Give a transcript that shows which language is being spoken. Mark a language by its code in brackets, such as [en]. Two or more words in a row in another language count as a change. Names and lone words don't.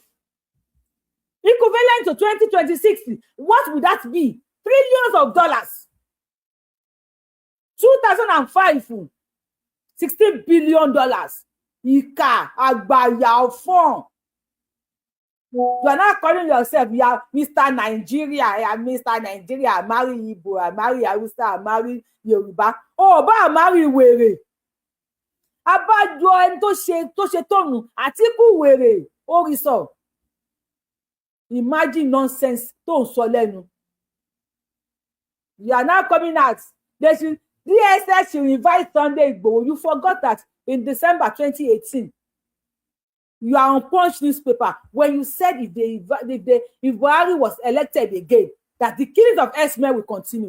[en] Equivalent to 2026. What would that be? Trillions of dollars. 2005. $16 billion. [yo] Ika, agbaya, [en] fun. You are not calling yourself, you are Mr. Nigeria. I am Mr. Nigeria. I marry Igbo, I marry Hausa, I marry Yoruba. Oh, but I marry wèrè. [yo] Abájọ ẹni tó ṣe tọ̀nù, Atiku wèrè, ó rí sọ. [en] Imagine nonsense [yo] tó ń sọ lẹ́nu. [en] You are now coming out. DSS should invite Sunday Igboho. You forgot that in December 2018. You are on Punch newspaper when you said if Buhari was elected again, that the killings of S-men will continue.